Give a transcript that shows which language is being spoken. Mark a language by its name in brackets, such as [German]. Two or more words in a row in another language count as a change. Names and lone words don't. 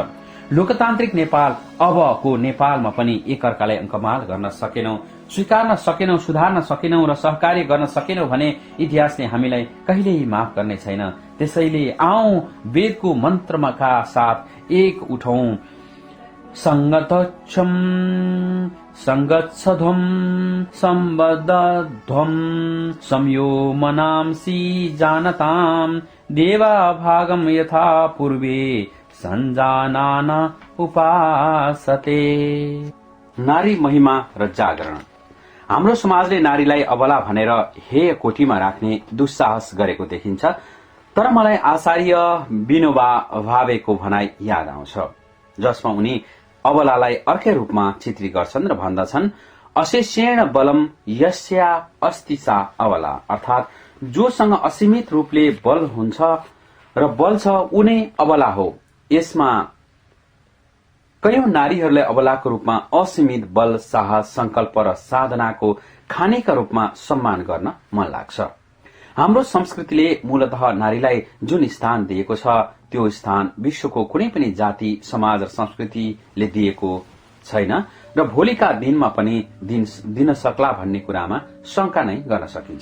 [Nepali] लोकतान्त्रिक नेपाल अबको नेपालमा पनि एकअर्कालाई अङ्कमाल गर्न सकेनौं, स्वीकार्न सकेनौं, सुधार्न सकेनौं र सहकार्य गर्न सकेनौं भने इतिहासले हामीलाई कहिल्यै माफ गर्ने छैन। त्यसैले आऊ वेदको मन्त्रका साथ एक उठौं, [Sanskrit] संगतच्छम संगच्छध्वम सम्बद्धध्वम संयो मनांसि जानताम देवा भागम यथा पूर्वे संजानान उपासते। [Nepali] नारी महिमा र जागरण। हाम्रो समाजले नारीलाई अबला भनेर हेय कोठीमा राख्ने दुस्साहस गरेको देखिन्छ। तर मलाई आचार्य विनोबा भावेको भनाई याद आउँछ, जसमा उनी अबलालाई अर्कै रूपमा चित्रित गर्छन् र भन्दछन्, [Sanskrit] अशेषेण बलम यस्या अस्ति सा अबला, [Nepali] अर्थात जोसँग असीमित रूपले बल हुन्छ र बल छ उनी अबला हो। यसमा कयौं नारीहरूलाई अबलाको रूपमा असीमित बल, साहस, संकल्प र साधनाको खानेका रूपमा सम्मान गर्न मन लाग्छ। हाम्रो संस्कृतिले मूलतः नारीलाई जुन स्थान दिएको छ त्यो स्थान विश्वको कुनै पनि जाति, समाज र संस्कृतिले दिएको छैन र भोलिका दिनमा पनि दिन सक्ला भन्ने कुरामा शंका नै गर्न सकिन्छ।